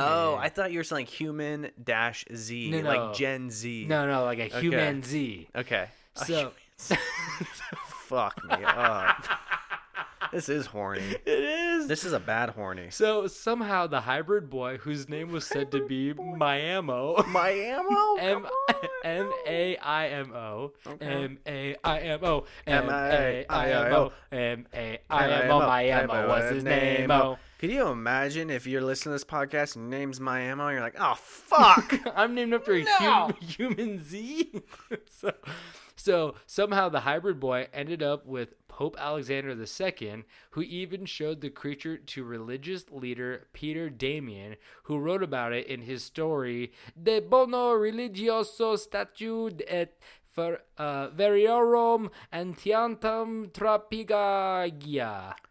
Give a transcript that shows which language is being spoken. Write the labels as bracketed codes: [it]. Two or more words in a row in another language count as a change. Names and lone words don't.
[en] Oh, I thought you were saying human dash Z, No, no. like Gen Z. No, like a human Z. Okay. So, Fuck me. This is horny. it is. This is a bad horny. So somehow the hybrid boy, whose name was said to be Miamo, Miamo? M-A-I-M-O, Okay. M-A-I-M-O, M-A-I-M-O, M-A-I-M-O, Miamo was his name. Could you imagine if you're listening to this podcast and your name's Miami and you're like, oh, fuck. I'm named after a human Z. So somehow the hybrid boy ended up with Pope Alexander II, who even showed the creature to religious leader Peter Damian, who wrote about it in his story De Bono Religioso Statude et Veriorum Antiantum Trapigagia.